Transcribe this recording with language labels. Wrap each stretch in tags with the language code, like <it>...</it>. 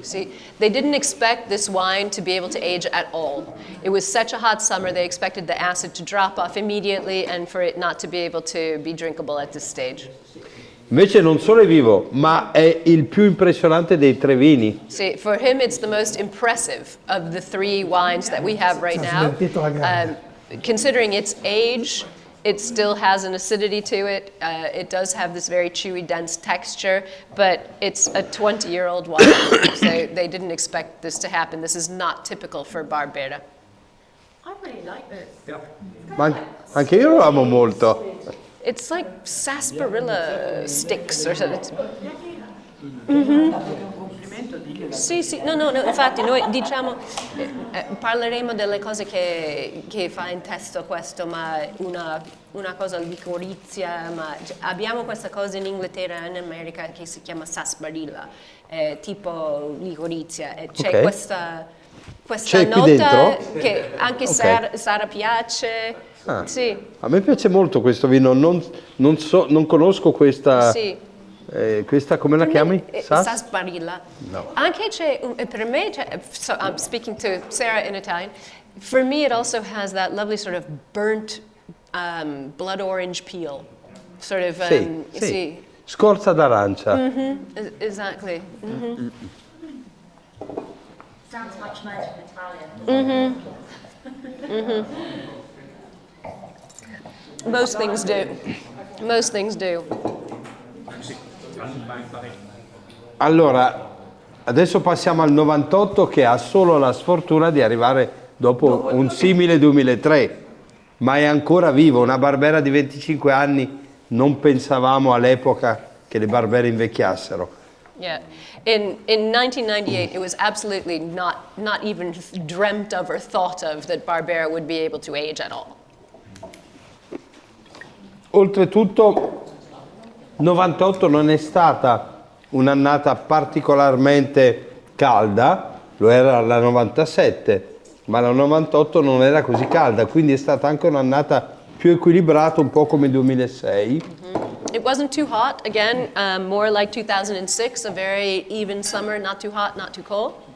<en>See, they didn't expect this wine to be able to age at all. It was such a hot summer, they expected the acid to drop off immediately and for it not to be able to be drinkable at this stage.</en> <it>Invece non solo è vivo, ma è il più impressionante dei 3 vini.</it> <en>See, for him it's the most impressive of the 3 wines that we have right now. Considering its age, it still has an acidity to it. It does have this very chewy, dense texture, but it's a 20-year-old wine, so they didn't expect this to happen. This is not typical for Barbera. I really like this.</en> <it>Ma anche io lo amo molto.</it> <en>It's like sarsaparilla sticks or something.</en> <it>Sì, sì, no, infatti noi diciamo, parleremo delle cose che fa in testo questo, ma una cosa licorizia, ma abbiamo questa cosa in Inghilterra e in America che si chiama sarsaparilla, tipo licorizia, e c'è questa nota che anche Sara piace. Ah, sì. A me piace molto questo vino, non conosco questa... Sì. Questa come la chiami? Sarsaparilla. No.</it> <en>Anche per me, so I'm speaking to Sarah in Italian, for me it also has that lovely sort of burnt blood orange peel. Sort of,</en> <it>sì. Scorza d'arancia.</it> <en>Exactly. Sounds much nicer in Italian. Most things do. Most things do.</en> <it>Allora, adesso passiamo al 98 che ha solo la sfortuna di arrivare dopo un simile 2003, ma è ancora vivo, una Barbera di 25 anni, non pensavamo all'epoca che le Barbere invecchiassero.</it> <en>Yeah. In 1998, it was absolutely not even dreamt of or thought of that Barbera would be able to age at all.</en> <it>Oltretutto, 98 non è stata un'annata particolarmente calda, lo era la 97, ma la 98 non era così calda, quindi è stata anche un'annata più equilibrata, un po' come il 2006.</it> <en>It wasn't too hot, again, more like 2006, a very even summer, not too hot, not too cold.</en>